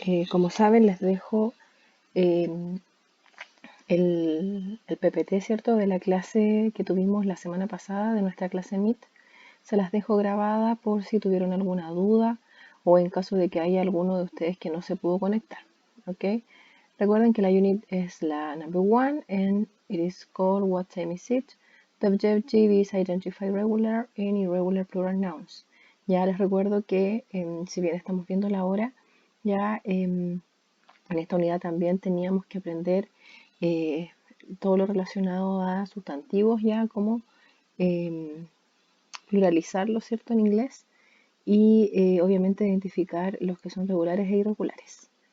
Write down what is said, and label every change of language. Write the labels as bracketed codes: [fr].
[es] Como saben, les dejo em, el PPT, ¿cierto? De la clase que tuvimos la semana pasada, de nuestra clase Meet. Se las dejo grabada por si tuvieron alguna duda o en caso de que haya alguno de ustedes que no se pudo conectar. [en] Ok, [es] recuerden que la unit es la [en] number one and it is called What time is it? The objective is identify regular and irregular plural nouns. [es] Ya les recuerdo que si bien estamos viendo la hora, ya en esta unidad también teníamos que aprender eh, todo lo relacionado a sustantivos, ya como pluralizarlos, ¿cierto? En inglés y obviamente identificar los que son regulares e irregulares.